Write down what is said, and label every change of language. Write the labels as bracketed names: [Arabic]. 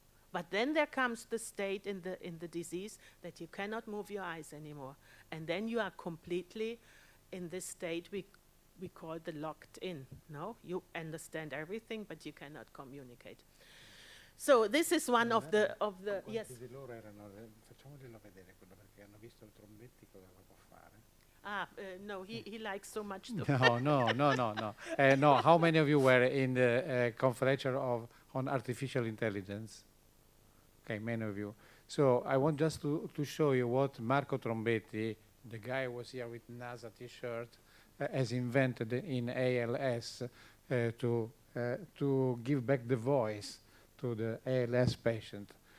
[English] But then there comes the state in the disease that you cannot move your eyes anymore. And then you are completely in this state we call the locked in. No, you understand everything, but you cannot communicate. So this is one of the yes. [Italian] Facciamoglielo vedere quello, perché hanno visto il Trombetti cosa può fare. [English] No, he likes so much. No. No, how many of you were in the conference on artificial intelligence? Okay, many of you. So I want just to show you what Marco Trombetti, the guy who was here with NASA T-shirt, has invented in ALS to give back the voice to the ALS patient.